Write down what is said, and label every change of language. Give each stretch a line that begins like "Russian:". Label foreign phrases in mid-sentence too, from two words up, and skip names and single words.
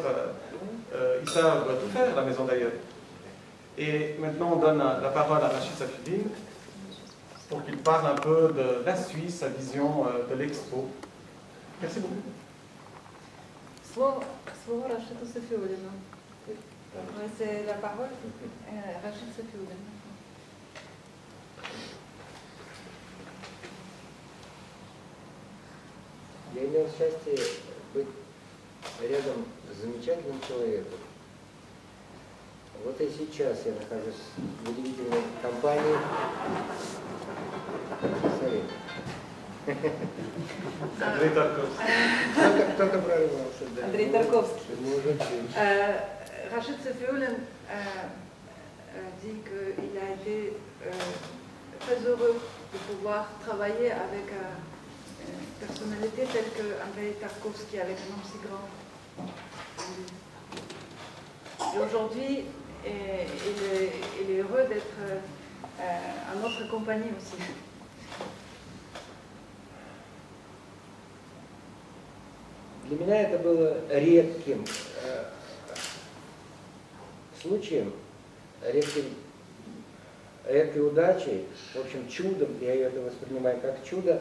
French: Ils savent tout faire, la maison d'ailleurs. Et maintenant, on donne la parole à Rachid Safioulin pour qu'il parle un peu de la Suisse, sa vision de l'expo. Merci beaucoup.
Russian: Слово Рашиду Сафиуллину.
French: C'est la parole Рашид Сафиуллин.
Russian: Я имел счастье быть рядом с замечательным человеком. Вот и сейчас я нахожусь в удивительной компании. Андрей Тарковский. Только прорвался, да. Андрей Тарковский.
French: Rachid Safioulin dit qu'il a été très heureux de pouvoir travailler avec une personnalité telle qu'Andrei Tarkovsky, avec un nom si grand. Et aujourd'hui, il est heureux d'être en notre compagnie aussi.
Russian: Для меня это было редким случаем, редкой удачей, в общем, чудом. Я это воспринимаю как чудо.